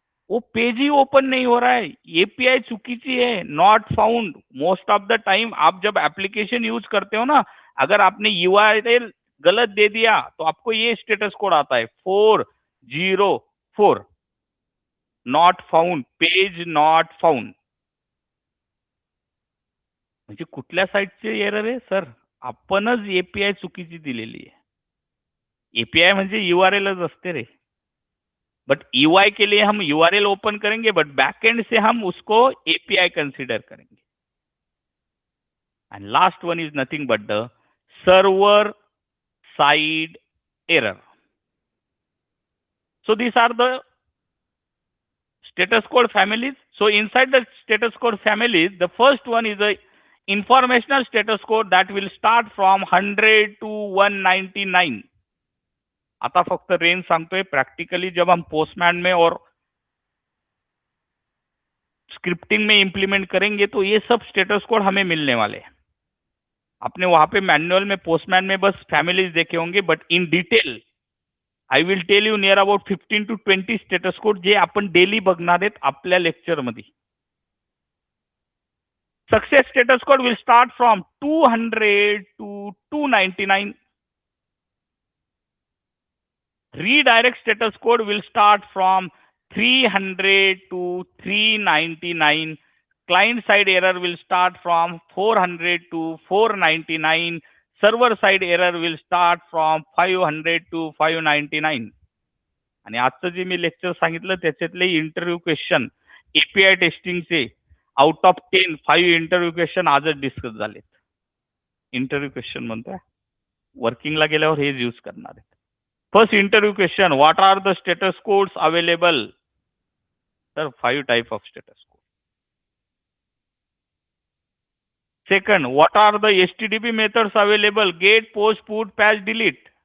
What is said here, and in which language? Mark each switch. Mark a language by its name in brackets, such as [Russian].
[Hindi] वो पेज ही ओपन नहीं हो रहा है, एपीआई चुकीची है, not found. [English] most of the time [Hindi] आप जब एप्लीकेशन यूज करते हो ना, अगर आपने यूआरएल गलत दे दिया तो आपको ये स्टेटस कोड आता है 404 not found, page not found. [Marathi] म्हणजे कुठल्या साईटचे एरर आहे सर? आपणच एपीआय चुकीची दिलेली आहे। एपीआई म्हणजे यूआरएलच असते रे, [Hindi] बट यूआई के लिए हम यूआरएल ओपन करेंगे, बट बैकएंड से हम उसको एपीआई कंसीडर करेंगे। [English] And last one is nothing but the server side error. So these are the status code families. So inside the status code families, the first one is a informational status code that will start from 100 to 199. [Marathi] आता फक्त range सांगतोय, [Hindi] practically जब हम postman में और scripting में implement करेंगे तो ये सब स्टेटस कोड हमें मिलने वाले हैं। आपने वहां पे मैनुअल में पोस्टमैन में बस फैमिलीज देखे होंगे, [English] but in detail I will tell you near about 15 to 20 status code [Marathi] जे आपण डेली बघणार आहेत आपल्या लेक्चर मध्ये। [English] Success status code will start from 200 to 299. Redirect status code will start from 300 to 399. Client side error will start from 400 to 499. Server side error will start from 500 to 599. [Marathi] आणि आजचं जे मी lecture सांगितलं त्याच्यातले interview question API टेस्टिंगचे out of 10 5 interview question आजच discuss झालेत। Interview question म्हणतोय, वर्किंगला गेल्यावर हेच यूज करणार आहेत। [English] First interview question, what are the status codes available? Sir, 5 type of status code. Second, what are the HTTP methods available? Get, post, put, patch, delete.